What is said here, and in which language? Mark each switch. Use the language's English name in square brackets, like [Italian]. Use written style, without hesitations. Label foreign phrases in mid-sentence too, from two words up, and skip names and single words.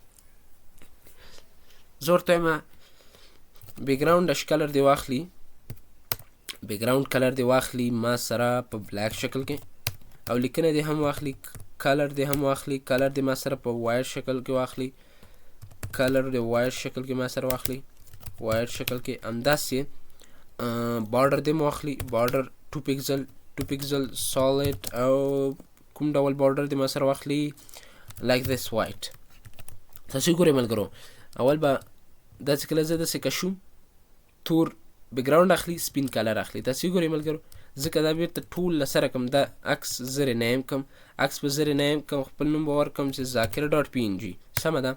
[Pashto] زه ورته وایم [English] background dash color [Pashto] دې واخلي، [English] background color [Pashto] دې واخلي ما سره په بلیک شکل کې او لیکنه دې هم واخلي، کلر دې هم واخلي، کلر دې ما سره په وایر شکل کې واخلي، کلر دې وایر شکل کې ما سره واخلي، وایر شکل کې همداسې بارډر دې مو واخلي، [English] border 2 pixel solid [Pashto] او کوم ډول بارډر دې ما سره واخلي [English] like this white. [Pashto] تاسې ګورئ ملګرو اول به داسې کله زه داسې کشوم تور بیکګراوند اخلي سپین کلر اخلي. تاسې ګورئ ملګرو ځکه دا بیرته ټول له سره کړم دا عکس زه رینیم کړم، عکس به زه رینیم کړم، خپل نوم به ورکړم چې ذاکر [English] dot PNG, [Pashto] سمه ده.